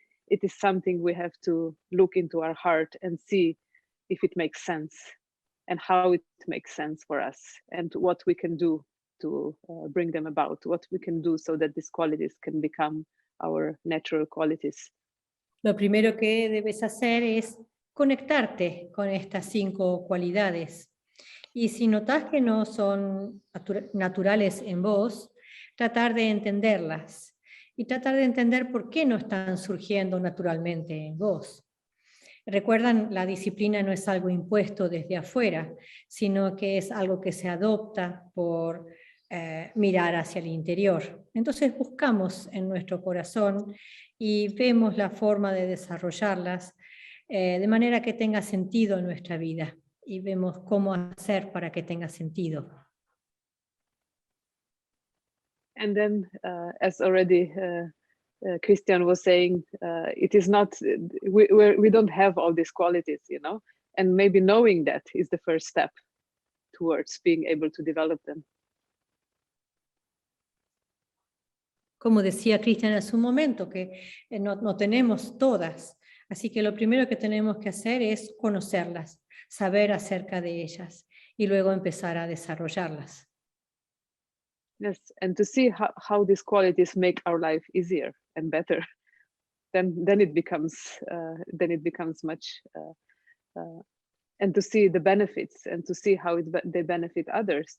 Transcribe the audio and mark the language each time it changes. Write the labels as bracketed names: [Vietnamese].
[English] It is something we have to look into our heart and see if it makes sense and how it makes sense for us and what we can do to bring them about, what we can do so that these qualities can become our natural qualities. [Spanish] Lo primero que debes hacer es conectarte con estas 5 cualidades. Y si notas que no son naturales en vos, tratar de entenderlas y tratar de entender por qué no están surgiendo naturalmente en vos. Recuerdan, la disciplina no es algo impuesto desde afuera, sino que es algo que se adopta por mirar hacia el interior. Entonces buscamos en nuestro corazón y vemos la forma de desarrollarlas de manera que tenga sentido en nuestra vida. Y vemos cómo hacer para que tenga sentido. [English] And then, as already Christian was saying, it is not, we don't have all these qualities, and maybe knowing that is the first step towards being able to develop them. [Spanish] Como decía Christian hace un momento, que no tenemos todas. Así que lo primero que tenemos que hacer es conocerlas, saber acerca de ellas y luego empezar a desarrollarlas. [English] Yes, and to see how these qualities make our life easier and better. Then it becomes much, and to see the benefits and to see how they benefit others.